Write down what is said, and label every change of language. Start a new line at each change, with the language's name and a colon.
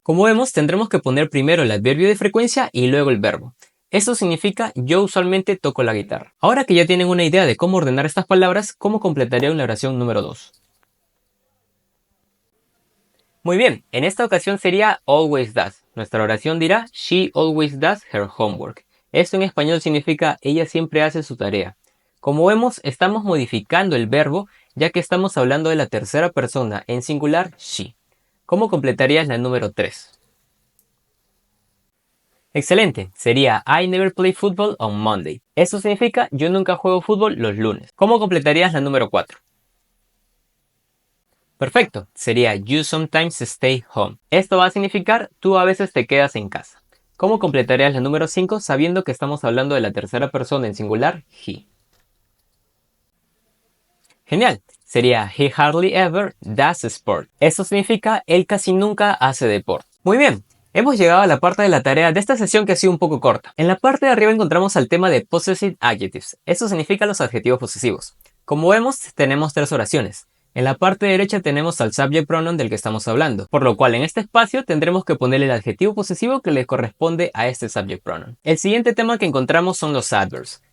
Spanish: Como vemos, tendremos que poner primero el adverbio de frecuencia y luego el verbo. Eso significa yo usualmente toco la guitarra. Ahora que ya tienen una idea de cómo ordenar estas palabras, ¿cómo completarían la oración número 2? Muy bien, en esta ocasión sería always does. Nuestra oración dirá
English: she always does her homework.
Spanish: Esto en español significa ella siempre hace su tarea. Como vemos, estamos modificando el verbo ya que estamos hablando de la tercera persona en singular she. ¿Cómo completarías la número 3? Excelente, sería
English: I never play football on Monday.
Spanish: Eso significa yo nunca juego fútbol los lunes. ¿Cómo completarías la número 4? Perfecto, sería
English: you sometimes stay home.
Spanish: Esto va a significar tú a veces te quedas en casa. ¿Cómo completarías la número 5 sabiendo que estamos hablando de la tercera persona en singular, he? Genial, sería
English: he hardly ever does sport.
Spanish: Eso significa él casi nunca hace deporte. Muy bien, hemos llegado a la parte de la tarea de esta sesión que ha sido un poco corta. En la parte de arriba encontramos el tema de possessive adjectives. Eso significa los adjetivos posesivos. Como vemos, tenemos 3 oraciones. En la parte derecha tenemos al subject pronoun del que estamos hablando, por lo cual en este espacio tendremos que poner el adjetivo posesivo que le corresponde a este subject pronoun. El siguiente tema que encontramos son los adverbs.